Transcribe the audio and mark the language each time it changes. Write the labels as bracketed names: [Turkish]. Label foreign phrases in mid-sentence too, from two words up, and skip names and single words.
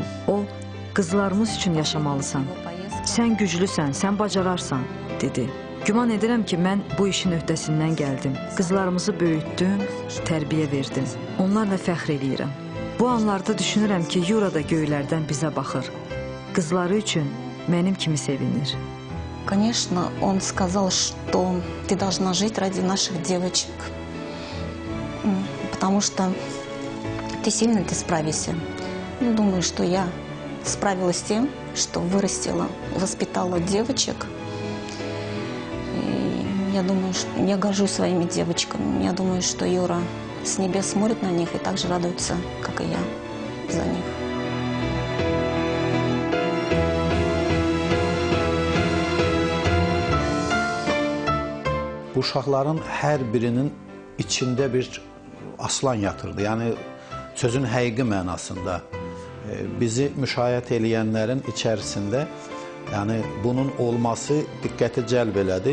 [Azerbaijani] O, qızlarımız üçün yaşamalısan. Sən güclüsən, sən bacararsan, dedi. Güman edirəm ki, mən bu işin öhdəsindən gəldim. Qızlarımızı böyütdüm, tərbiyə verdim. Onlarla fəxr eləyirəm. Bu anlarda düşünürəm ki, Yura da göylərdən bizə baxır. Qızları üçün mənim kimi sevinir. [Russian] Конечно, он сказал, что ты должна жить ради наших девочек, потому что ты сильная, ты справишься. Думаю, что я справилась с тем, что вырастила, воспитала девочек. И я думаю, что я горжусь своими девочками. Я думаю, что Юра с небес смотрит на них и так же радуется, как и я, за них. [Azerbaijani] Bu uşaqların hər birinin içində bir aslan yatırdı. Yəni, sözün həqiqi mənasında bizi müşayiət eləyənlərin içərisində yəni, bunun olması diqqəti cəlb elədi.